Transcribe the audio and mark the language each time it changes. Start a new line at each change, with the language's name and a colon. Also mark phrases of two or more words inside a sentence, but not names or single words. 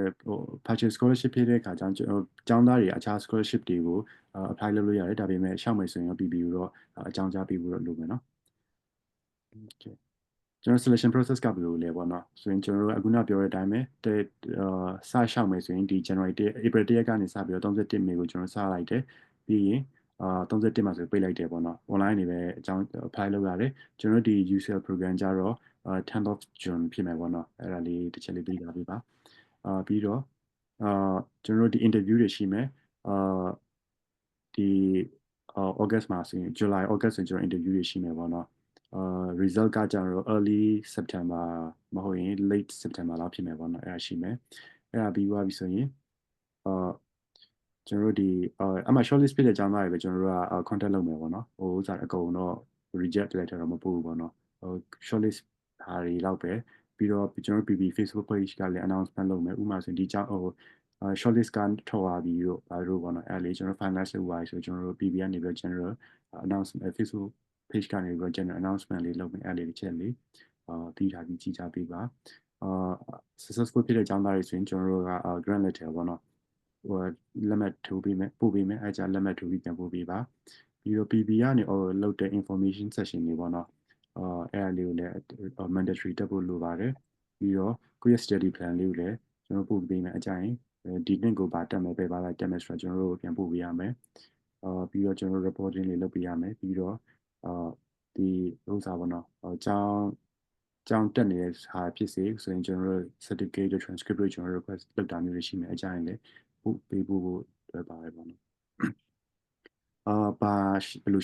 Burmese: တဲ့
English: purchase scholarship
Burmese: ဖြစ်တဲ့အခါကျတော့ကျောင်းသားတွေအခြား scholarship တွေကို apply လုပ်လို့ရတယ်ဒါပေမဲ့ရှောက်မယ်ဆိုရင် PB ကိုတော့အကြောင်းကြားပေးဖို့တော့လိုမယ်เนาะ Okayကျွန်တော်
English: selection process
Burmese: က ဘယ်လိုလဲပေါ့နော်ဆိုရင်ကျွန်တော်တို့အခုနပြောတဲ့အတိုင်းပဲစရှောက်မယ်ဆိုရင်ဒီ January 1 April 1ရက်ကနေစပြီးတော့31 May ကိုကျွန်တော်စလိုက်တယ်ပြီးရင်31မှာဆိုပိတ်လိုက်တယ်ပေါ့နော် online နေပဲအကြောင်း apply လုပ်ရတယ်ကျွန်တော်တို့ဒီ UCL program ကြတော့ 10th of June ဖြစ်မယ်ပေါ့နော်အဲ့ဒါလေးတစ်ချက်လေးသိထားပေးပါပြီးတော့ကျွန်တော်တို့ဒီ interview တွေရှိမယ်ဒီ August မှာဆိုရင် July August ဆိုရင်ကျွန်တော် interview တွေရှိမယ်ပေါ့နော်result ကကြတော့
English: early September
Burmese: မဟုတ်ရင်
English: late September
Burmese: လောက်ဖြစ်မယ်ပေါ့နော်အဲ့ဒါရှိမယ်အဲ့ဒါပြီးသွားပြီဆိုရင် ကျွန်တော်တို့ဒီအမှ shortlist ဖြစ်တဲ့ကျောင်းသားတွေပဲကျွန်တော်တို့က contact လုပ်မယ်ပေါ့နော်ဥစားအကုန်တော့
English: reject letter
Burmese: တော့မပို့ဘူးပေါ့နော်shortlist ဟာတွေလောက်ပဲပြီးတော့ကျွန်တော်တို့ PB Facebook page ကလည်း announcement လုပ်မယ်ဥပမာဆိုရင်ဒီကျောင်းshortlist ကထွက်သွားပြီးတော့ဘာလို့ပေါ့နော်အဲ့လေးကျွန်တော် finalize လုပ်သွားပြီဆိုကျွန်တော်တို့ PB ကနေပြီးတော့
English: general announcement
Burmese: Facebook page ကနေပြီးတော့
English: general announcement
Burmese: လေးလုပ်မယ်အဲ့လေးတစ်ချက်လေးပြီးထားပြီးကြည့်ကြပေးပါ successful ဖြစ်တဲ့ကျောင်းသားတွေဆိုရင်ကျွန်တော်တို့က
English: grant letter
Burmese: ပေါ့နော်ဟိုလက်မှတ်ထိုးပေးမယ်ပို့ပေးမယ်အဲကြလက်မှတ်ထိုးပြီးပြန်ပို့ပေးပါပြီးတော့ PB ကနေလုပ်တဲ့
English: information session
Burmese: တွေပေါ့နော်အဲ့ဒါလေး ကိုလည်း mandatory တက်ဖို့လိုပါတယ်ပြီးတော့ကိုယ့်ရဲ့
English: study plan
Burmese: လေးကိုလည်းကျွန်တော်ပို့ပေးမယ်အကြရင်ဒီနှစ်ကိုပါတက်မယ်ပဲပါလိုက်တက်မယ်ဆိုတော့ကျွန်တော်တို့ပြန်ပို့ပေးရမယ်ပြီးတော့ကျွန်တော်တို့ reporting တွေလုပ်ပေးရမယ်ပြီးတော့ဒီဥစ္စာပေါ့နော်ကျောင်းတက်နေတဲ့ဟာဖြစ်စေဆိုရင်ကျွန်တော်တို့
English: certificate transcript
Burmese: တွေကျွန်တော်တို့ request လုပ်တာမျိုးတွေရှိမယ်အကြရင်လည်းပို့ပေးဖို့တွေ့ပါတယ်ပေါ့နော်ဘာဘယ်လို